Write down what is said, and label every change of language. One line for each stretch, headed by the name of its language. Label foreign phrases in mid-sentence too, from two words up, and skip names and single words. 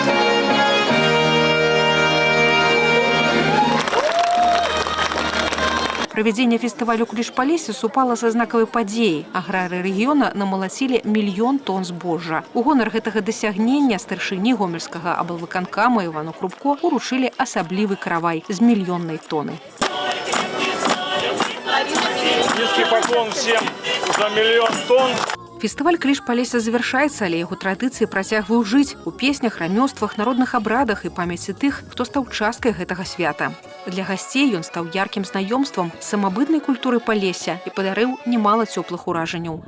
Belarusian: Правядзенне фестывалю «Кліш Палесся» супала са знакавай падзеяй. Аграры рэгіёна намалацілі 1 000 000 тонн збожжа. У гонар гэтага дасягнення старшыні гомельскага аблвыканкама Івану Крупко уручылі асаблівы каравай з 1 000 000 тонны.
Russian: Низкий поклон всем за 1 000 000 тонн.
Belarusian: Фестываль «Кліч Палесся» завершаецца, але яго традыцыі працягваюць жыць у песнях, рамёствах, народных абрадах і памяці тых, хто стаў часткай гэтага свята. Для гасцей ён стаў яркім знаёмствам з самабытнай культуры Палесся і падарыў немала цёплых уражанняў.